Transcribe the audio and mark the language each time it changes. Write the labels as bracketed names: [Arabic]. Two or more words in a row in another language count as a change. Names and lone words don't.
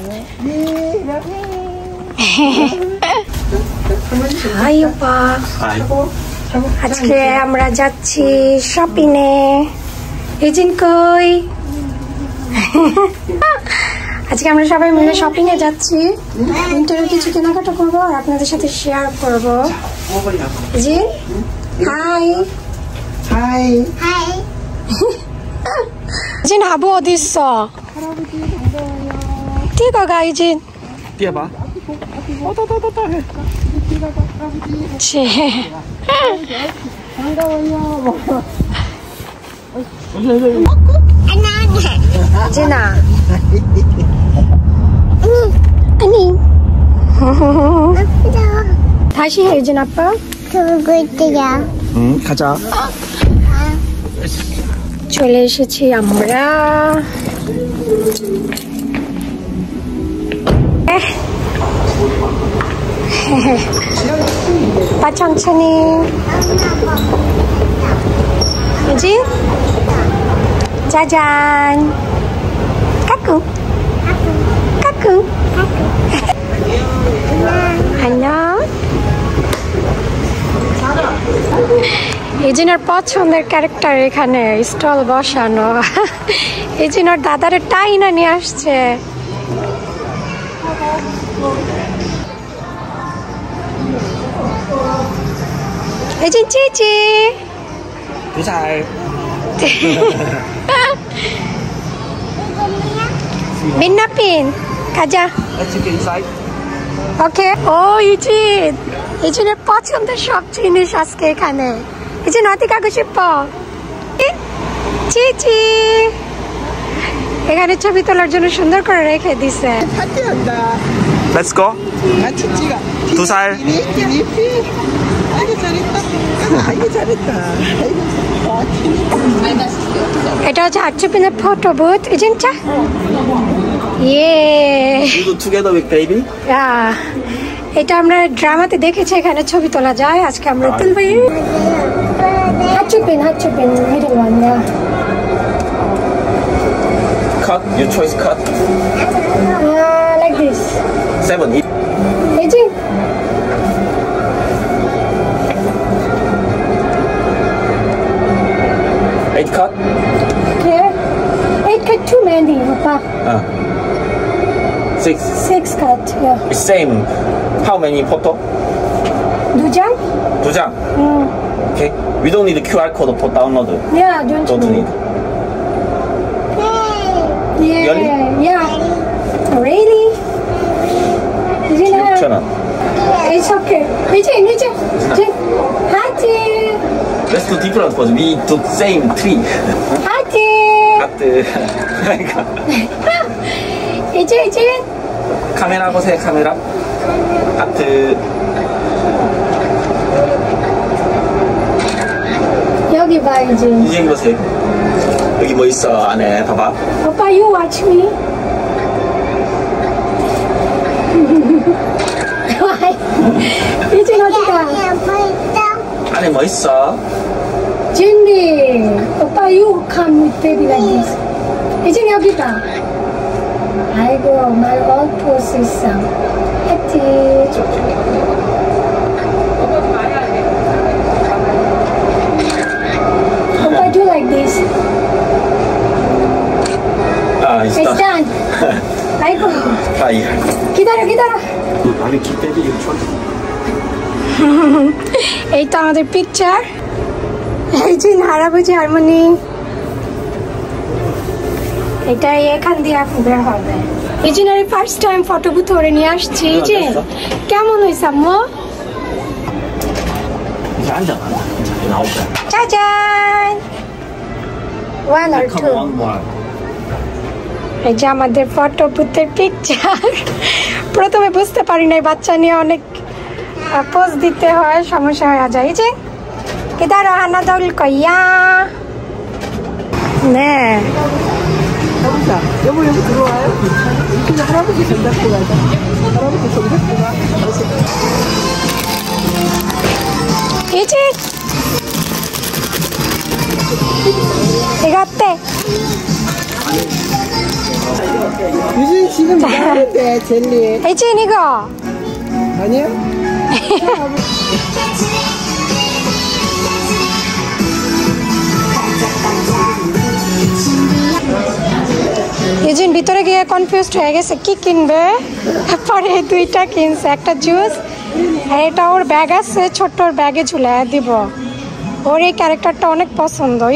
[Bangla] হাই ওপা আজকে আমরা যাচ্ছি শপিং এ ইউজিন কই আজকে আমরা সবাই মিলে শপিং এ যাচ্ছি উইন্টারে কিছু কেনাকাটা করবো আর আপনাদের সাথে শেয়ার করবো জি হাই [Korean] 하이. 하이. 이진 아부 어디 있어? 뛰어가 이진. 뛰어봐. 치. 이진아. 아니. 다시 해 이진 아빠. 그러고 있대요. 응, 가자. [Bangla] চলে এসেছি আমরা [Korean] 빠 천천히 그지? 짜잔 까꿍 까꿍 안녕 [Bangla] ইজিনের পছন্দের ক্যারেক্টার এখানে স্টল বসানো ইজিনের দাদারে টাইনা নিয়ে আসছে ইজিন চিচি [Korean] 2살. 민나핀 가자 [English] Let's get inside. [Bangla] ওকে ও ইজিনের পছন্দের সব জিনিস আজকে এখানে [Korean] 이진 어디 가고 싶어? [Bangla] চিচি এখানে ছবি তোলার জন্য সুন্দর করে রেখে দিছে [Korean] 파티한다. [English] Let's go. [Korean] 같이 찍어. 2살. 티니피. 아이고 잘했다. 아이고 잘했다. 아이고. [Bangla] এটা হচ্ছে আর্চুপিনের [English] photo booth [Bangla] ইজিন চা ইয়ে [English] You do together with baby? [Bangla] এটা আমরা ড্রামাতে দেখেছি এখানে ছবি তোলা যায় আজকে আমরা তুলবো হাত চুপিন [English] middle one Cut, your choice cut. Like this 7. [Bangla] এই যে [English] 8 cut. Okay 8 cut too many papa 6 cut yeah It's same. How many photo? [Korean] 두 장? 2장. [English] Okay. We don't need the QR code for download. Yeah, don't need. Yeah. Really? Yeah. Really? Chana. It's okay. [Korean] 이제. 하트. [English] Let's do different pose. We do same 3. [Korean] 하트. 하트. 이제. 카메라 보세요. 카메라. 하트. 여기 봐 이제. 이제 보세요. 여기 뭐 있어 안에 봐봐. [English] 오빠 you watch me. [Korean] 이제 어디가? 안에 뭐 있어? 진리. [English] 오빠 you come with baby like this. [Korean] 이제 여기 봐. 아이고 [English] my old pose [Korean] 있어. 하트. 오빠 [English] do like this. It's It's done. [Korean] 아이고. [English] Fire. [Korean] 기다려. 아니 기대지 이거 [Bangla] এই তো আমাদের পিকচার এই যে [Korean] 할아버지 할머니 [Bangla] এটা এখান দিয়ে এখন বের হবে এই জন্য [English] first time photo booth [Bangla] ধরে নিয়ে আসছি এই যে কেমন হয়েছে আম্মু [Korean] 앉아 나올까 [Bangla] 짜잔 1 or 2 এই যে আমাদের [English] photo booth picture [Bangla] প্রথমে বুঝতে পারি নাই বাচ্চা নিয়ে অনেক পোজ দিতে হয় সমস্যা হয়ে যায় এই যে কিদার হানা দল কইয়া 네 [Korean] 여보 여기 들어와요? 그냥 할아버지 손 잡고 가자. 할아버지 손 잡고 가. 이 집 이거 어때? 유진 지금 나오는데 젤리. 혜진 이거 아니야? [Bangla] ইউজিন ভিতরে গিয়ে কনফিউজড হয়ে গেছে কি কিনবে পরে দুইটা কিনছে একটা জুস আর এটা ওর ব্যাগ আছে ছোট্ট ওর ব্যাগে ঝুলায় দিব ওর এই ক্যারেক্টারটা অনেক পছন্দ